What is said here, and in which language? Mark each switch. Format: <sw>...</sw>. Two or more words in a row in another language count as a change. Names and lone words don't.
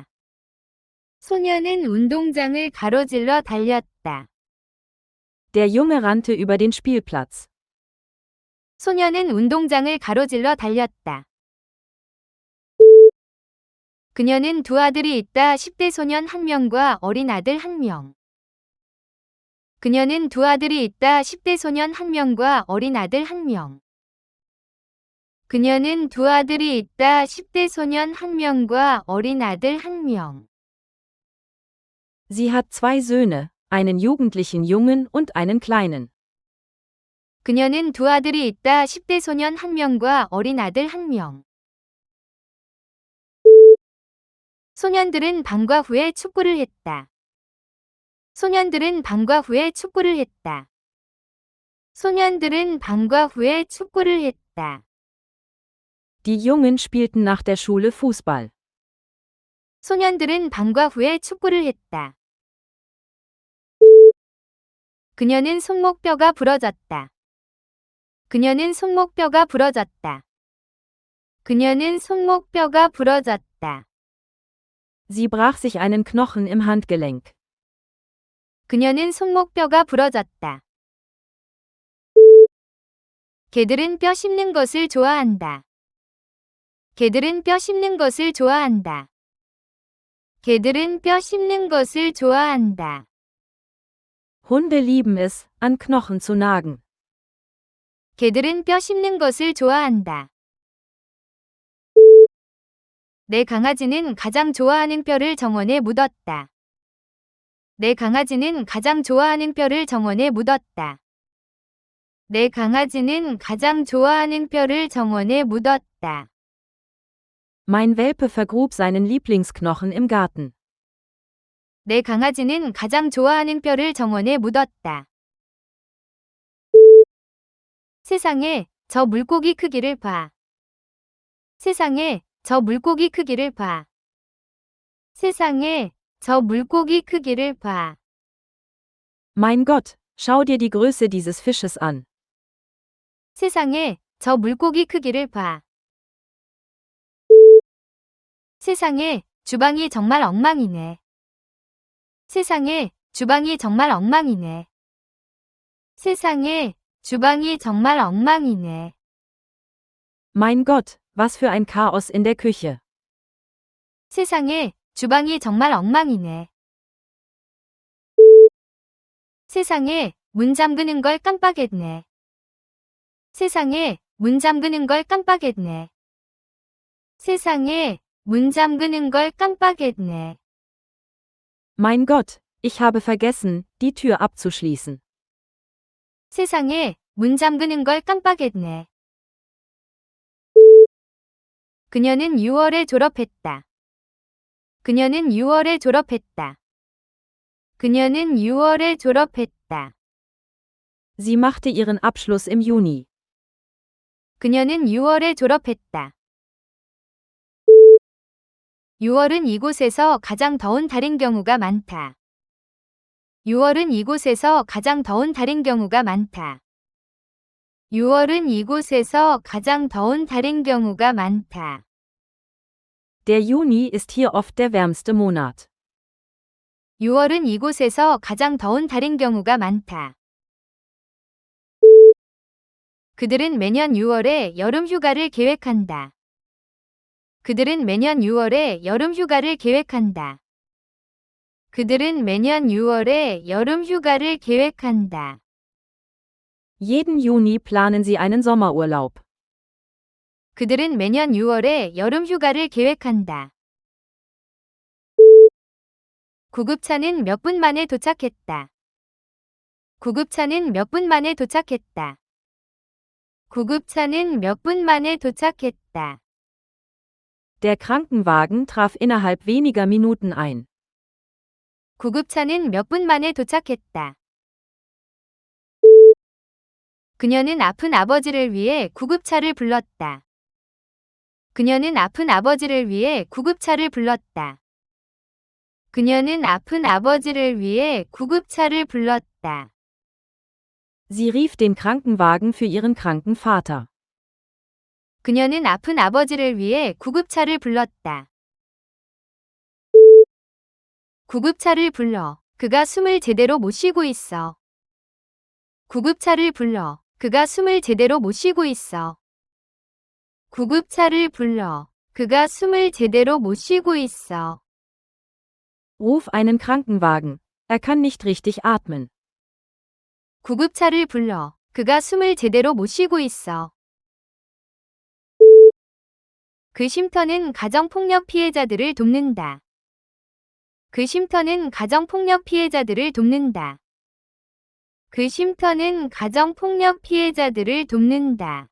<ko>소녀는 운동장을 가로질러 달렸다.</ko> <de>Der Junge rannte über den Spielplatz.</de> <ko>소녀는 운동장을 가로질러 달렸다. 그녀는 두 아들이 있다. 10대 소년 1명과 어린 아들 1명. 그녀는 두 아들이 있다. 10대 소년 1명과 어린 아들 1명. 그녀는 두 아들이 있다. 10대 소년 1명과 어린 아들 1명.</ko> <de>Sie hat 2 Söhne, einen jugendlichen Jungen und einen kleinen.</de> <ko>그녀는 두 아들이 있다. 10대 소년 1명과 어린 아들 1명. 소년들은 방과 후에 축구를 했다. 소년들은 방과 후에 축구를 했다. 소년들은 방과 후에 축구를 했다.</ko> <de>Die Jungen spielten nach der Schule Fußball.</de> <ko>소년들은 방과 후에 축구를 했다. 그녀는 손목뼈가 부러졌다. 그녀는 손목뼈가 부러졌다. 그녀는 손목뼈가 부러졌다.</ko> <de>Sie brach sich einen Knochen im Handgelenk.</de> <ko>그녀는 손목뼈가 부러졌다. 개들은 뼈 씹는 것을 좋아한다. 개들은 뼈 씹는 것을 좋아한다. 개들은 뼈 씹는 것을 좋아한다.</ko> <de>Hunde lieben es, an Knochen zu nagen.</de> <ko>개들은 뼈 씹는 것을 좋아한다. 내 강아지는 가장 좋아하는 뼈를 정원에 묻었다. 내 강아지는 가장 좋아하는 뼈를 정원에 묻었다. 내 강아지는 가장 좋아하는 뼈를 정원에 묻었다.</ko> <de>Mein Welpe vergrub seinen Lieblingsknochen im Garten.</de> <ko>내 강아지는 가장 좋아하는 뼈를 정원에 묻었다. 세상에, 저 물고기 크기를 봐. 세상에, 저 물고기 크기를 봐. 세상에, 저 물고기 크기를 봐.</ko> <de>Mein Gott, schau dir die Größe dieses Fisches an.</de> <ko>세상에, 저 물고기 크기를 봐. 세상에, 주방이 정말 엉망이네. 세상에, 주방이 정말 엉망이네. 세상에, 주방이 정말 엉망이네.</ko> <de>Mein Gott, Was für ein Chaos in der Küche.</de> <ko>세상에, 주방이 정말 엉망이네. 세상에, 문 잠그는 걸 깜빡했네. 세상에, 문 잠그는 걸 깜빡했네. 세상에, 문 잠그는 걸 깜빡했네.</ko> <de>Mein Gott, ich habe vergessen, die Tür abzuschließen.</de> <ko>세상에, 문 잠그는 걸 깜빡했네. 그녀는 6월에 졸업했다. 그녀는 6월에 졸업했다. 그녀는 6월에 졸업했다.</ko> <de>Sie machte ihren Abschluss im Juni.</de> <ko>그녀는 6월에 졸업했다. 6월은 이곳에서 가장 더운 달인 경우가 많다. 6월은 이곳에서 가장 더운 달인 경우가 많다. 6월은 이곳에서 가장 더운 달인 경우가 많다.</ko> <de>Der Juni ist hier oft der wärmste Monat.</de> <ko>6월은 이곳에서 가장 더운 달인 경우가 많다. 그들은 매년 6월에 여름 휴가를 계획한다. 그들은 매년 6월에 여름 휴가를 계획한다. 그들은 매년 6월에 여름 휴가를 계획한다.</ko> <de>Jeden Juni planen sie einen Sommerurlaub.</de> <ko>그들은 매년 6월에 여름 휴가를 계획한다. 구급차는 몇 분 만에 도착했다. 구급차는 몇 분 만에 도착했다. 구급차는 몇 분 만에 도착했다.</ko> <de>Der Krankenwagen traf innerhalb weniger Minuten ein.</de> <ko>구급차는 몇 분 만에 도착했다. 그녀는 아픈 아버지를 위해 구급차를 불렀다. 그녀는 아픈 아버지를 위해 구급차를 불렀다. 그녀는 아픈 아버지를 위해 구급차를 불렀다.</ko> <de>Sie rief den Krankenwagen für ihren kranken Vater.</de> <ko>그녀는 아픈 아버지를 위해 구급차를 불렀다. 구급차를 불러. 그가 숨을 제대로 못 쉬고 있어. 구급차를 불러. 그가 숨을 제대로 못 쉬고 있어. 구급차를 불러. 그가 숨을 제대로 못 쉬고 있어.</ko> <de>Ruf einen Krankenwagen. Er kann nicht richtig atmen.</de> <ko>구급차를 불러. 그가 숨을 제대로 못 쉬고 있어. 그 쉼터는 가정폭력 피해자들을 돕는다. 그 쉼터는 가정폭력 피해자들을 돕는다. 그 쉼터는 가정폭력 피해자들을 돕는다.</ko>